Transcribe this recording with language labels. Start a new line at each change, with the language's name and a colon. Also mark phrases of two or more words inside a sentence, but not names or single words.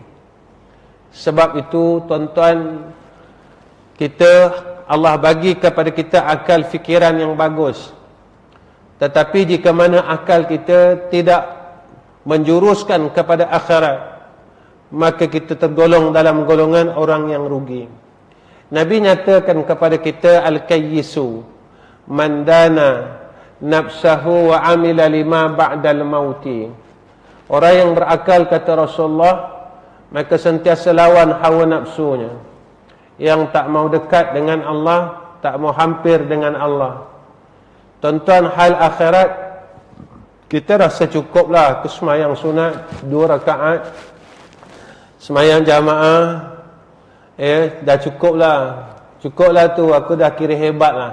Malay: Sebab itu, tuan-tuan, Allah bagi kepada kita akal fikiran yang bagus. Tetapi jika mana akal kita tidak menjuruskan kepada akhirat, maka kita tergolong dalam golongan orang yang rugi. Nabi nyatakan kepada kita,
Arabic: الكيس من دان نفسه وعمل لما بعد الموت.
Malay: Orang yang berakal, kata Rasulullah, maka sentiasa lawan hawa nafsunya, yang tak mau dekat dengan Allah, tak mau hampir dengan Allah. Tuan-tuan, hal akhirat kita rasa cukuplah ke semayang sunat 2 rakaat, semayang jamaah, dah cukuplah tu, aku dah kira hebat lah.